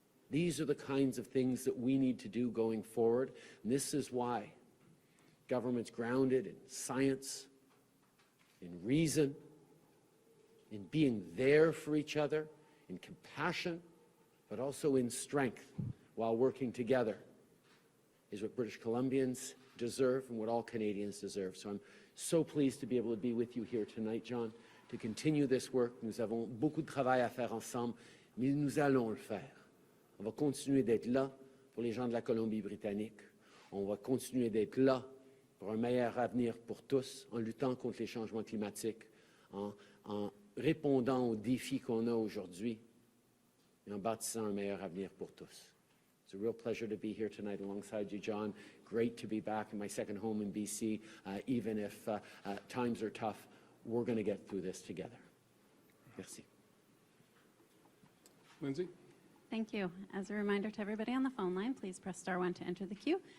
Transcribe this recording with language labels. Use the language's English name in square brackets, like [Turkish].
[English] These are the kinds of things that we need to do going forward, and this is why government's grounded in science, in reason, in being there for each other, in compassion, but also in strength while working together is what British Columbians deserve and what all Canadians deserve. So I'm so pleased to be able to be with you here tonight, John, to continue this work. [French] Nous avons beaucoup de travail à faire ensemble, mais nous allons le faire. On va continuer d'être là pour les gens de la Colombie-Britannique. On va continuer d'être là pour un meilleur avenir pour tous, en luttant contre les changements climatiques, en répondant aux défis qu'on a aujourd'hui et en bâtissant un meilleur avenir pour tous. [English] It's a real pleasure to be here tonight alongside you, John. Great to be back in my second home in BC. Even if times are tough, we're going to get through this together. [French] Merci. Lindsay? [English] Thank you. As a reminder to everybody on the phone line, please press *1 to enter the queue.